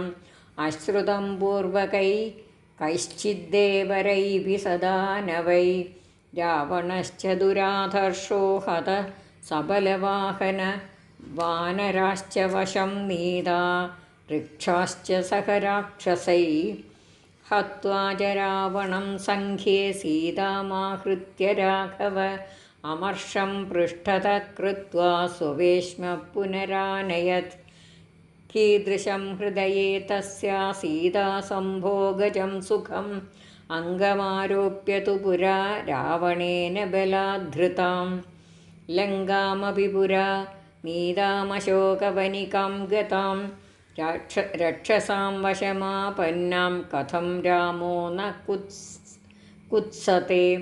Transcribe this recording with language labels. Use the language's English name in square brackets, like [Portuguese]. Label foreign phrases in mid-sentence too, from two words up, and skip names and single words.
[Sanskrit] അശ്രുതം പൂർവകൈശ്ചിദ്ദേവരൈഭി സദാനവൈ. രാവണശ്ച ദുരാധർഷോ ഹത സബലവാഹന. വാനരാശ്ച വശം നീതാ ഋക്ഷാശ്ച സഹ രാക്ഷസൈ. हत्वा च रावणं सङ्ख्ये सीतामाहृत्य राघव अमर्षं पृष्ठतः कृत्वा स्ववेश्मः पुनरानयत् कीदृशं हृदये तस्या सीतासम्भोगजं सुखम् अङ्गमारोप्य तु पुरा रावणेन बलाद्धृतां लङ्कामपि पुरा नीतामशोकवनिकां गतां रक्षसां वशमापन्नां कथं रामो न कुत्सते